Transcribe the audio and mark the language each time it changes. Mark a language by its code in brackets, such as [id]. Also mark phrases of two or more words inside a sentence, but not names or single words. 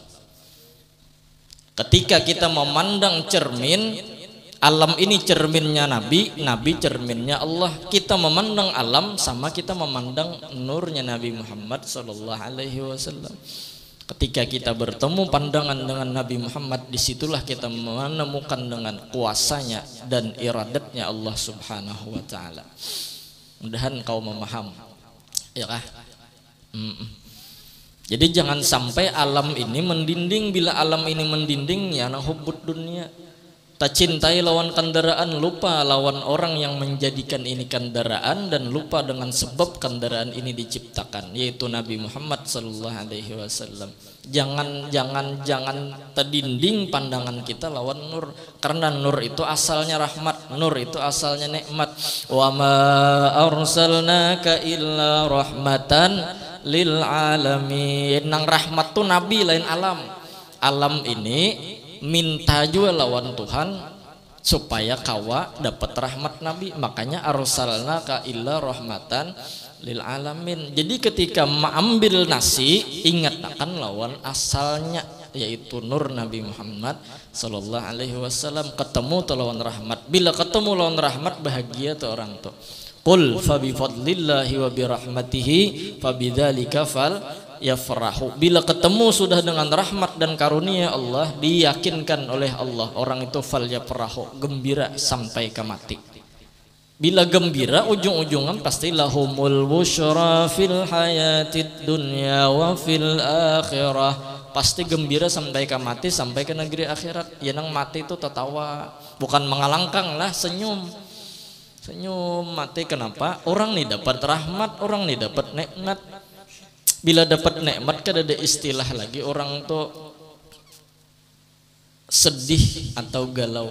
[id] Ketika kita memandang cermin, alam ini cerminnya Nabi, Nabi cerminnya Allah. Kita memandang alam sama kita memandang nurnya Nabi Muhammad [ar] صلى الله عليه وسلم. [id] Ketika kita bertemu pandangan dengan Nabi Muhammad, disitulah kita menemukan dengan kuasanya dan iradatnya Allah [ar] سبحانه وتعالى. [id] Mudahan kau memaham, ya kah? Jadi jangan sampai alam ini mendinding. Bila alam ini mendinding, ya nang [ar] حب الدنيا. [id] Tak cintai lawan kendaraan, lupa lawan orang yang menjadikan ini kendaraan, dan lupa dengan sebab kendaraan ini diciptakan, yaitu Nabi Muhammad [ar] صلى الله عليه وسلم. [id] Jangan terdinding pandangan kita lawan nur, karena nur itu asalnya rahmat, nur itu asalnya nikmat. [ar] وما أرسلناك إلا رحمة للعالمين. [bjn] Nang rahmat tuh Nabi lain alam. [id] Alam ini minta juga lawan Tuhan supaya kawa dapat rahmat Nabi, makanya [ar] أرسلناك إلا رحمة للعالمين. [id] Jadi ketika mengambil nasi, ingat akan lawan asalnya, yaitu nur Nabi Muhammad [ar] صلى الله عليه وسلم. [bjn] Ketemu tuh lawan rahmat. Bila ketemu lawan rahmat, bahagia tuh orang tuh. [ar] قل بفضل الله وبرحمته فبذلك فليفرحوا. [id] Bila ketemu sudah dengan rahmat dan karunia Allah, diyakinkan oleh Allah, orang itu [ar] فليفرحوا, [id] gembira sampai ke mati. Bila gembira, ujung-ujungan pasti [ar] لهم البشرى في الحياة الدنيا وفي الآخرة. [id] Pasti gembira sampai ke mati, sampai ke negeri akhirat. [bjn] Ya nang mati itu tertawa, bukan mengalangkang lah, senyum mati. [id] Kenapa? Orang nih dapat rahmat, orang nih dapat nikmat. Bila dapat nikmat kan ada istilah lagi, orang tuh sedih atau galau.